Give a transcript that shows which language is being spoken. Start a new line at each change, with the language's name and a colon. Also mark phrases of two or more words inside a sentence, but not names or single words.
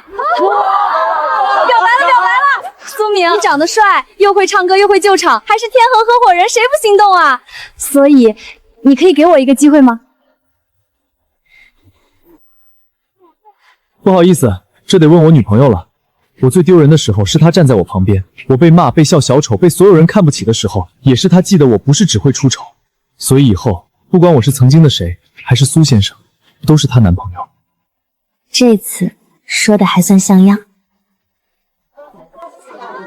Chinese: 表白了！蘇明，你長得帥，又會唱歌又會救場，還是天衡合夥人，誰不心動啊？所以你可以給我一個機會嗎？不好意思，這得問我女朋友了。我最丟人的時候是她站在我旁邊，我被罵被笑小丑被所有人看不起的時候，也是她記得我不是只會出醜。所以以後不管我是曾經的誰，還是蘇先生，都是她男朋友。這次說的還算像樣。